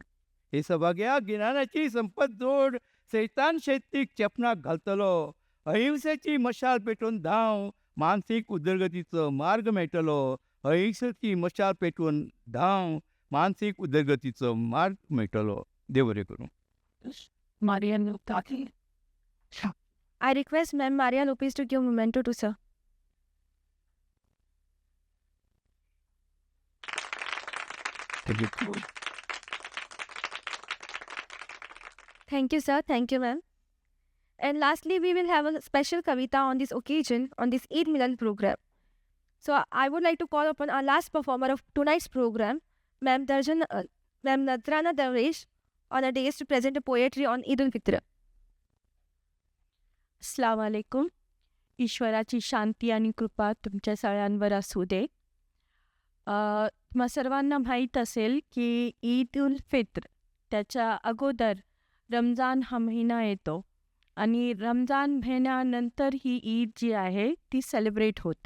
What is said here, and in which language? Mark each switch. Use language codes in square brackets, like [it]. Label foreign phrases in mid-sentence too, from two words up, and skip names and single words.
[kok] हे सभाग्या गिन्यानाची संपत जोड. सैतान शैतीक चेपणाक घालतलो. अहिंसेची मशाल पेटोवन धांव, मानसीक उदरगतीचो मार्ग मेळटलो. अहिंसेची मशाल पेटोवन धांव, मानसीक उदरगतीचो मार्ग मेळटलो. देव बरें करूं. [en] Marian Taki. I request Ma'am Maria Lopez to give memento to sir. Thank you, sir. Thank you, ma'am. And lastly, we will have a special kavita on this occasion, on this Eid Milan program. So I would like to call upon our last performer of tonight's program, Ma'am Nadrana Darwish, on a dais to present a poetry on Eid ul-Fitr. [ar] السلام عليكم. [mr] ईश्वराची शांती आणि कृपा तुमच्या सगळ्यांवर असू दे. तुम्हा सर्वांना माहीत असेल की ईद उल फित्र त्याच्या अगोदर रमजान हा महिना येतो आणि रमजान महिन्यानंतर ही ईद जी आहे ती सेलिब्रेट होते.